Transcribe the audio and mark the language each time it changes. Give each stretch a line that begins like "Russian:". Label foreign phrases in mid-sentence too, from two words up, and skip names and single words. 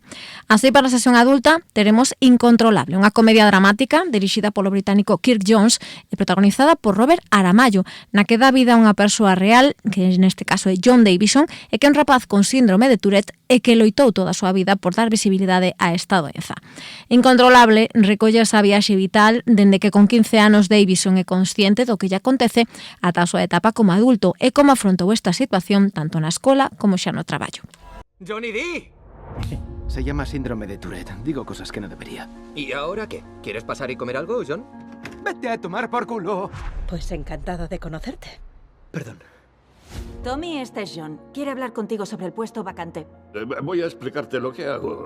Galician: Así, para a sesión adulta, teremos Incontrolable, unha comedia dramática dirixida polo británico Kirk Jones e protagonizada por Robert Aramayo, na que dá vida a unha persoa real, que neste caso é John Davison, e que é un rapaz con síndrome de Tourette e que loitou toda a súa vida por dar visibilidade a esta doenza. Incontrolable recolle esa viaxe vital dende que con 15 anos Davison é consciente do que lle acontece ata a súa etapa como adulto e como afrontou esta situación tanto na escola como xa no traballo.
Spanish: ¡Johnny D! Se llama síndrome de Tourette. Digo cosas que no debería. ¿Y ahora qué? ¿Quieres pasar y comer algo, John? ¡Vete a tomar por culo! Pues encantado de conocerte. Perdón. Tommy, este es John. Quiere hablar contigo sobre el puesto vacante. Voy a explicarte lo que hago.